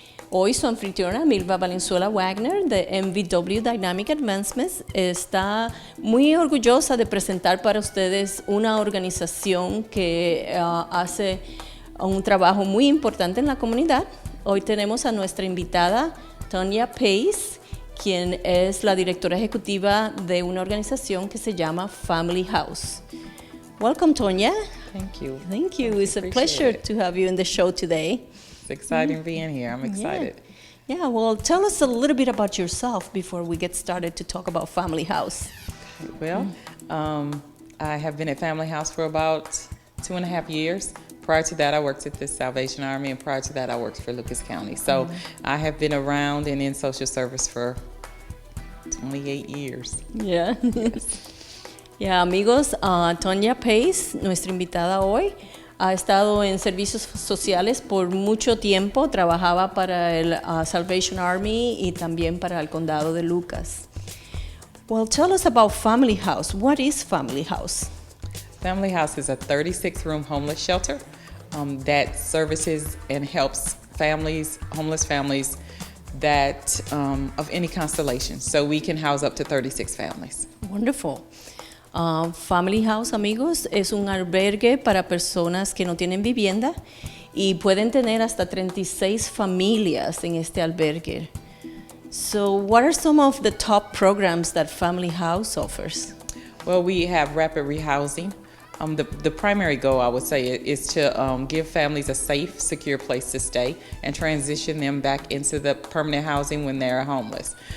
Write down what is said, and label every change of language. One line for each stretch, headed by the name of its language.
Spanish: Hoy su anfitriona Milva Valenzuela Wagner de MVW Dynamic Advancements está muy orgullosa de presentar para ustedes una organización que hace un trabajo muy importante en la comunidad. Hoy tenemos a nuestra invitada Tonia Pace, quien es la directora ejecutiva de una organización que se llama Family House.
English: Welcome, Tonia. Thank you. Thank you. It's a pleasure to have you in the show today. It's exciting being here. I'm excited. Yeah, well, tell us a little bit about yourself before we get started to talk about Family House. Well, I have been at Family House for about 2.5 years. Prior to that, I worked at the Salvation Army, and prior to that, I worked for Lucas County. So I have been around and in social service for 28 years. Yeah. Yes.
Spanish: Yeah, amigos, Tonia Pace, nuestra invitada hoy, ha estado en servicios sociales por mucho tiempo. Trabajaba para el Salvation Army y también para el condado de Lucas.
English: Well, tell us about Family House. What is Family House? Family House is a 36-room homeless shelter that services and helps families, homeless families, that of any constellation. So we can house up to 36 families. Wonderful.
Spanish: Family House, amigos, es un albergue para personas que no tienen vivienda y pueden tener hasta 36 familias en este albergue.
English: So, what are some of the top programs that Family House offers? Well, we have rapid rehousing. The primary goal, I would say, is to give families a safe, secure place to stay and transition them back into the permanent housing when they're homeless.